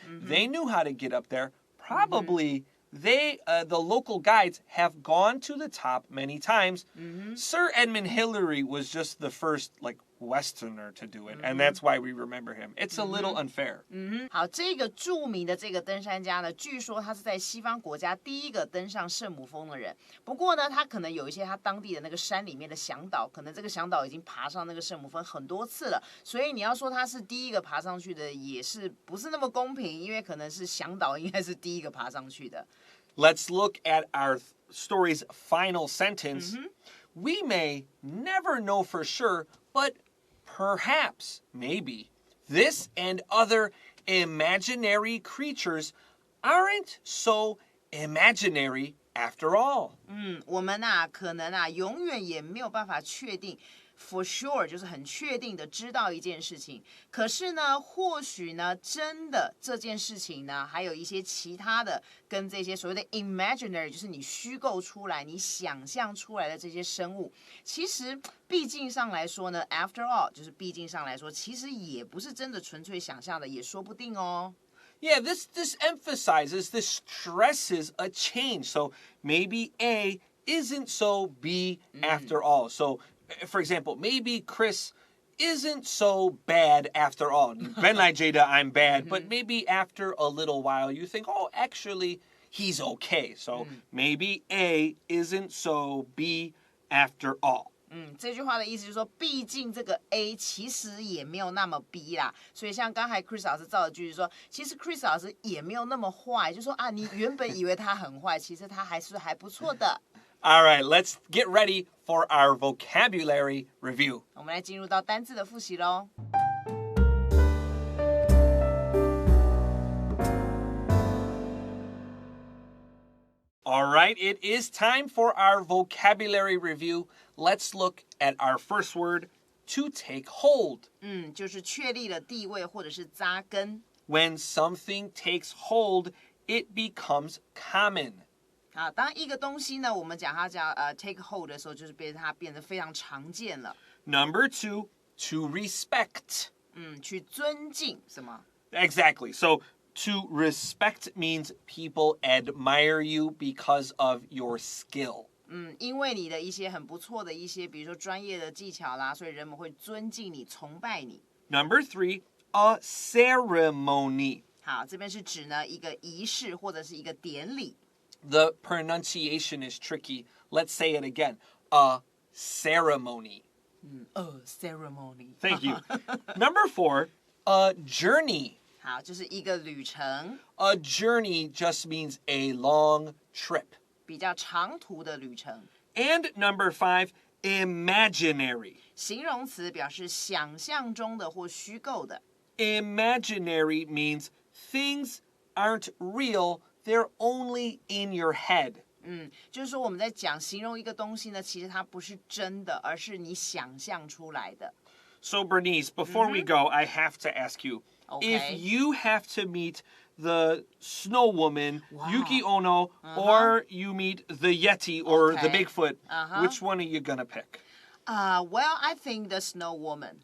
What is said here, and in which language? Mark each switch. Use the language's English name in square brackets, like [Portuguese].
[English] They knew how to get up there. Probably the local guides have gone to the top many times. Sir Edmund Hillary was just the first Westerner to do it, and that's why we remember him. It's a little unfair. [Chinese] 好，这个著名的这个登山家呢，据说他是在西方国家第一个登上圣母峰的人。不过呢，他可能有一些他当地的那个山里面的向导，可能这个向导已经爬上那个圣母峰很多次了，所以你要说他是第一个爬上去的，也是不是那么公平，因为可能是向导应该是第一个爬上去的。 [English] Let's look at our story's final sentence. We may never know for sure, but perhaps, maybe, this and other imaginary creatures aren't so imaginary after all. [Chinese] 我们可能永远也没有办法确定 [English] for sure [Chinese] 就是很确定的知道一件事情。可是呢，或许呢，真的这件事情呢，还有一些其他的跟这些所谓的 imaginary 就是你虚构出来、你想象出来的这些生物，其实毕竟上来说呢 ， [English] after all [Chinese] 就是毕竟上来说，其实也不是真的纯粹想象的，也说不定哦。 [English] Yeah, this emphasizes, this stresses a change. So maybe A isn't so B after all. So, for example, maybe Chris isn't so bad after all. Ben Jada, I'm bad, but maybe after a little while you think, oh, actually, he's okay. So maybe A isn't so B after all. [Chinese] 这句话的意思就是说，毕竟这个 A 其实也没有那么 B 啦，所以像刚才 Chris 老师造的句子说，其实 Chris 老师也没有那么坏，就说你原本以为他很坏，其实他还是还不错的。 [English] All right, let's get ready for our vocabulary review. [Chinese] 我们来进入到单字的复习咯。 [English] All right, it is time for our vocabulary review. Let's look at our first word, to take hold. [Chinese] 就是确立了地位或者是扎根。 [English] When something takes hold, it becomes common. [Chinese] 好，当一个东西呢，我们讲它叫 [English] take hold [Chinese] 的时候，就是它变得非常常见了。 [English] Number 2, to respect. [Chinese] 去尊敬什么 [English] Exactly. So to respect means people admire you because of your skill. [Chinese] 因为你的一些很不错的一些，比如说专业的技巧啦，所以人们会尊敬你、崇拜你。 [English] Number 3, a ceremony. [Chinese] 好，这边是指呢一个仪式或者是一个典礼。 [English] The pronunciation is tricky. Let's say it again. A ceremony. A ceremony. Thank you. Number 4, a journey. [Chinese] 好，就是一个旅程。 [English] A journey just means a long trip. [Chinese] 比较长途的旅程。 [English] And number 5, imaginary. [Chinese] 形容词表示想象中的或虚构的。 [English] Imaginary means things aren't real, they're only in your head. [Chinese] 就是说我们在讲形容一个东西呢，其实它不是真的，而是你想象出来的。 [English] So Bernice, before we go, I have to ask you, if you have to meet the snow woman, Yuki Ono, or you meet the Yeti or the Bigfoot, which one are you gonna pick? Well, I think the snow woman.